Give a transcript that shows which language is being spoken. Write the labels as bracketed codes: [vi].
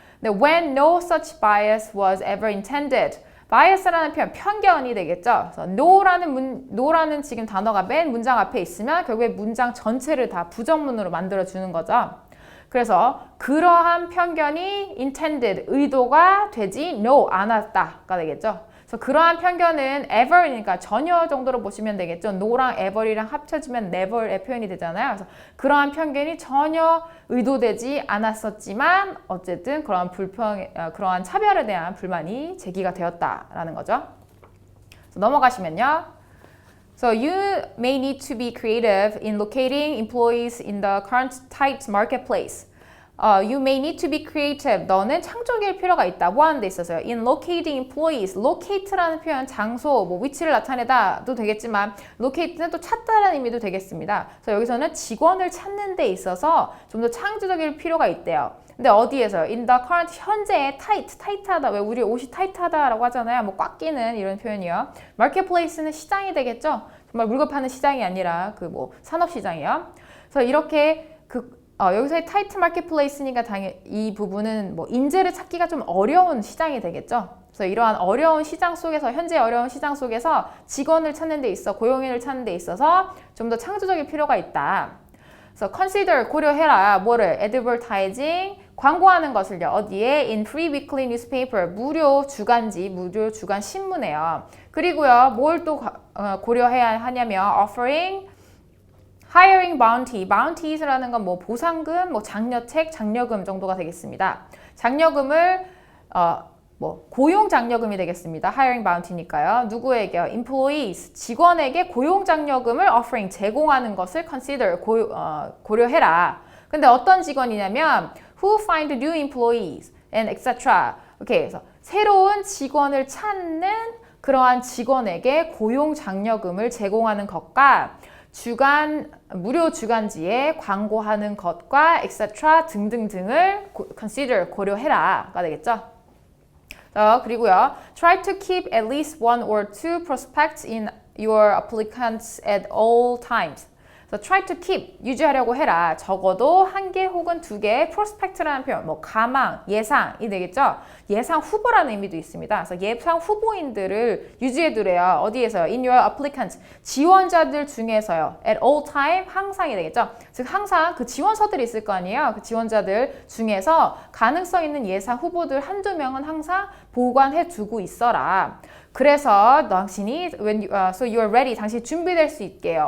[en] 근데 when no such bias was ever intended, bias [ko] 라는 표현, 편견이 되겠죠. 그래서 no라는 지금 단어가 맨 문장 앞에 있으면 결국에 문장 전체를 다 부정문으로 만들어주는 거죠. 그래서 그러한 편견이 intended, 의도가 되지 no, 않았다가 되겠죠. 그래서 그러한 편견은 ever이니까 전혀 정도로 보시면 되겠죠. no랑 ever이랑 합쳐지면 never의 표현이 되잖아요. 그래서 그러한 편견이 전혀 의도되지 않았었지만 어쨌든 그러한 차별에 대한 불만이 제기가 되었다라는 거죠. 그래서 넘어가시면요. [en] So you may need to be creative in locating employees in the current tight marketplace. You may need to be creative. [ko] 너는 창조적일 필요가 있다. 뭐 하는 데 있어서요? [en] In locating employees. [ko] locate라는 표현, 장소, 뭐 위치를 나타내다도 되겠지만 locate는 또 찾다라는 의미도 되겠습니다. 그래서 여기서는 직원을 찾는 데 있어서 좀 더 창조적일 필요가 있대요. 근데 어디에서요? [en] In the current, [ko] 현재의 타이트하다. 왜 우리 옷이 타이트하다라고 하잖아요. 뭐 꽉 끼는 이런 표현이요. marketplace는 시장이 되겠죠. 정말 물건 파는 시장이 아니라 그 뭐 산업시장이요. 그래서 이렇게 여기서의 타이트 마켓플레이스니까 당연히 이 부분은 뭐 인재를 찾기가 좀 어려운 시장이 되겠죠. 그래서 이러한 어려운 시장 속에서, 현재 어려운 시장 속에서 직원을 찾는 데 있어, 고용인을 찾는 데 있어서 좀 더 창조적일 필요가 있다. 그래서 consider, 고려해라. 뭐를? advertising, 광고하는 것을요. 어디에? [en] in free weekly newspaper, [ko] 무료 주간 신문에요. 그리고요, 뭘 또 고려해야 하냐면 [en] offering, hiring bounty, [ko] bounties라는 건 뭐 보상금, 뭐 장려책, 장려금 정도가 되겠습니다. 장려금을 뭐 고용 장려금이 되겠습니다. hiring bounty니까요. 누구에게요? employees, 직원에게 고용 장려금을 offering, 제공하는 것을 consider, 고려해라. 근데 어떤 직원이냐면 [en] who find new employees and etc. [ko] 오케이, 그래서 새로운 직원을 찾는 그러한 직원에게 고용 장려금을 제공하는 것과 무료 주간지에 광고하는 것과 etc. 등등등을 consider, 고려해라가 되겠죠. [en] 그리고요, try to keep at least one or two prospects in your applicants at all times. [ko] 그래서 [en] try to keep, [ko] 유지하려고 해라. 적어도 한 개 혹은 두 개의 prospect라는 표현, 뭐 가망, 예상이 되겠죠. 예상 후보라는 의미도 있습니다. 그래서 예상 후보인들을 유지해두래요. 어디에서요? [en] In your applicants, [ko] 지원자들 중에서요. [en] At all time, [ko] 항상이 되겠죠. 즉 항상 그 지원서들이 있을 거 아니에요. 그 지원자들 중에서 가능성 있는 예상 후보들 한두 명은 항상 보관해두고 있어라. 그래서 당신이 [en] so you are ready, [ko] 당신이 준비될 수 있게요.